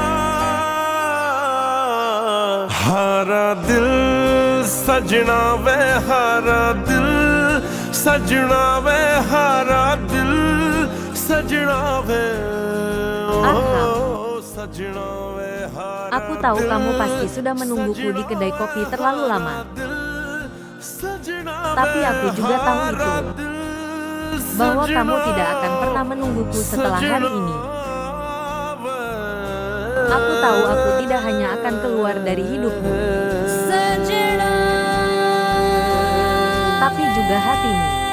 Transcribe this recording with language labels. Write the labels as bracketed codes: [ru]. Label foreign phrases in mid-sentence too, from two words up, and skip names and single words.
[pa] ਹਾਰਾ ਦਿਲ ਸਜਣਾ ਵੇ ਹਾਰਾ ਦਿਲ, ਸਜਣਾ ਵੇ ਹਾਰਾ ਦਿਲ, ਸਜਣਾ ਵੇ ਸਜਣਾ ਵੇ ਹਾਰਾ। [id] Aku tahu kamu pasti sudah menungguku di kedai kopi terlalu lama. Tapi aku juga tahu itu, bahwa kamu tidak akan pernah menungguku setelah hari ini. Aku tahu aku tidak hanya akan keluar dari hidupmu, tapi juga hatimu.